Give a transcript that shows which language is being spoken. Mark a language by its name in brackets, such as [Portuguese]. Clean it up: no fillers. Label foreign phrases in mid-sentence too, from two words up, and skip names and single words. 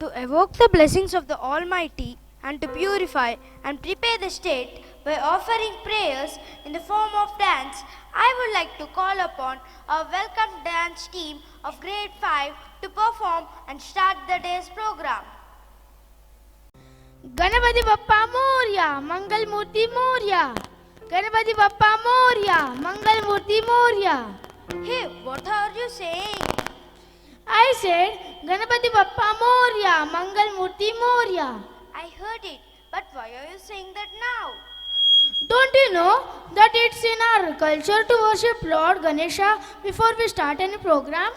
[English] invoke the blessings of the Almighty and to purify and prepare the state by offering prayers in the form of dance, I would like to call upon our welcome dance team of grade 5 to perform and start the day's program. [Marathi] गणपति बप्पा मोरया, मंगल मूर्ति मोरया. गणपति बप्पा मोरया, मंगल मूर्ति मोरया. [English] Hey, what are you saying? I said, [Marathi] गणपति बाप्पा मोरया, मंगल मूर्ति मोरया. [English] I heard it, but why are you saying that now? Don't you know that it's in our culture to worship Lord Ganesha before we start any program?